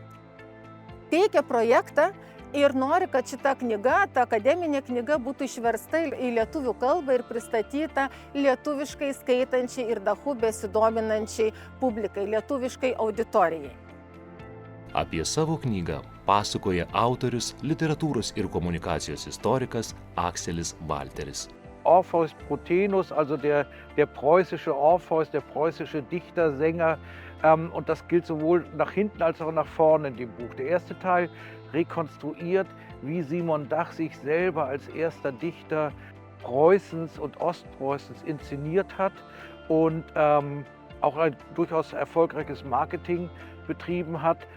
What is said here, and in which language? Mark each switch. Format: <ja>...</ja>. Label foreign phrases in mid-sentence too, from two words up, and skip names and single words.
<lt>teikia projektą ir nori, kad šita knyga, ta akademinė knyga būtų išversta į lietuvių kalbą ir pristatyta lietuviškai skaitančiai ir Dachu besidominančiai publikai, lietuviškai auditorijai. Apie savo knygą pasakoja autorius, literatūros ir komunikacijos istorikas Akselis Valteris.</lt> <de>Orpheus Protenus, also der preußische Orpheus, der preußische Dichter, Sänger. Und das gilt sowohl nach hinten als auch nach vorne in dem Buch. Der erste Teil rekonstruiert, wie Simon Dach sich selber als erster Dichter Preußens und Ostpreußens inszeniert hat und auch ein durchaus erfolgreiches Marketing betrieben hat.</de>